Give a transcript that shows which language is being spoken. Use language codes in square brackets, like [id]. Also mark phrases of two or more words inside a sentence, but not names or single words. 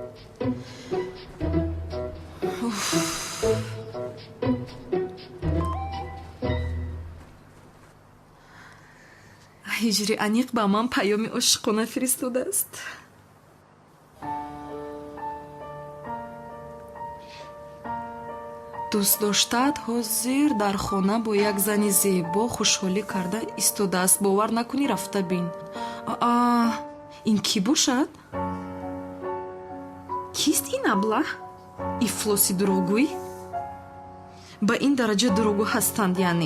[fa] هجری انیق با من پیامی عاشقانه فرستاده است. [tg] дӯстдоштаат ҳозир дар хона бо як зани зебо хушҳолӣ карда истодааст. бовар накунӣ, рафта бин. ин кӣ бошад? кист ин аблаҳ? ифлоси дурӯғгӯй? ба ин дараҷа дурӯғгӯ ҳастанд яъне?